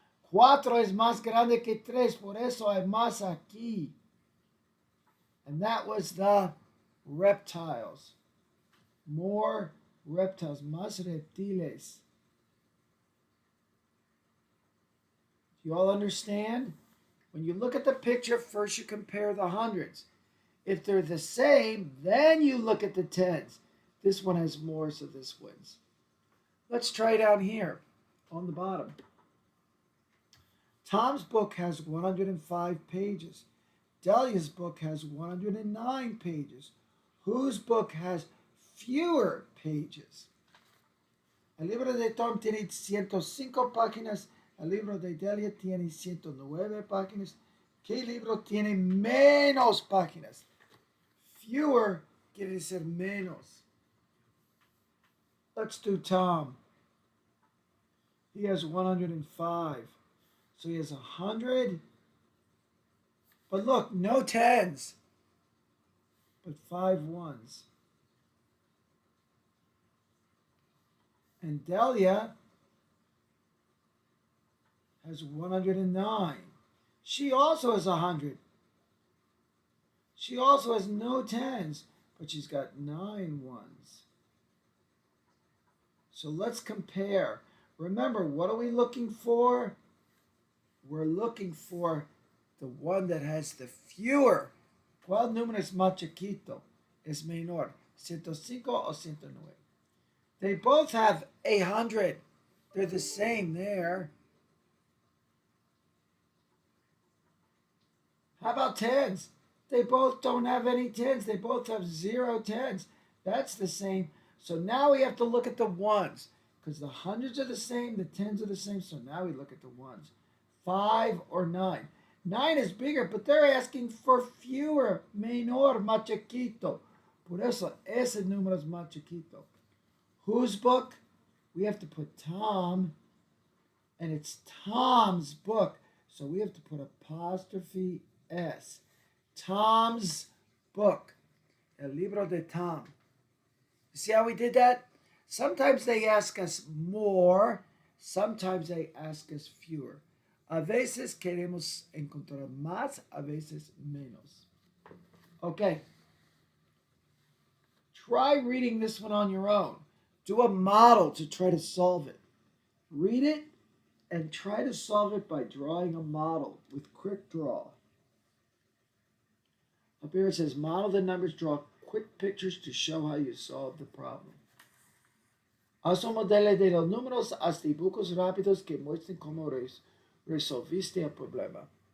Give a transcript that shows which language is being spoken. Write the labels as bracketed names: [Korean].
[Spanish] 4 es más grande que 3, por eso hay más aquí. [English] And that was the reptiles. More reptiles, [Spanish] más reptiles. [English] Do you all understand? When you look at the picture, first you compare the hundreds. If they're the same, then you look at the tens. This one has more, so this wins. Let's try down here on the bottom. Tom's book has 105 pages. Delia's book has 109 pages. Whose book has fewer pages? [Spanish] El libro de Tom tiene 105 páginas. El libro de Delia tiene 109 páginas. ¿Qué libro tiene menos páginas? Fewer quiere decir menos. [English] Let's do Tom. He has 105. So he has 100. But look, no tens. But 5 ones. And Delia has 109. She also has 100. She also has no tens, but she's got 9 ones. So let's compare. Remember, what are we looking for? We're looking for the one that has the fewer. [Spanish] ¿Cuál número es más chiquito? Es menor. 105 o 109. [English] They both have 100. They're the same there. How about tens? They both don't have any tens. They both have 0 tens. That's the same. So now we have to look at the ones because the hundreds are the same, the tens are the same. So now we look at the ones. 5 or 9. 9 is bigger, but they're asking for fewer. [Spanish] Menor, más chiquito. Por eso, ese número es más chiquito. [English] Whose book? We have to put Tom, and it's Tom's book. So we have to put apostrophe S. Tom's book. [Spanish] El libro de Tom. [English] See how we did that? Sometimes they ask us more. Sometimes they ask us fewer. [Spanish] A veces queremos encontrar más, a veces menos. [English] Okay. Try reading this one on your own. Do a model to try to solve it. Read it and try to solve it by drawing a model with quick draw. Up here it says model the numbers, draw quick pictures to show how you solve the problem. [Spanish] Haz un modelo de los números, haz dibujos rápidos que muestren cómo resolviste el problema.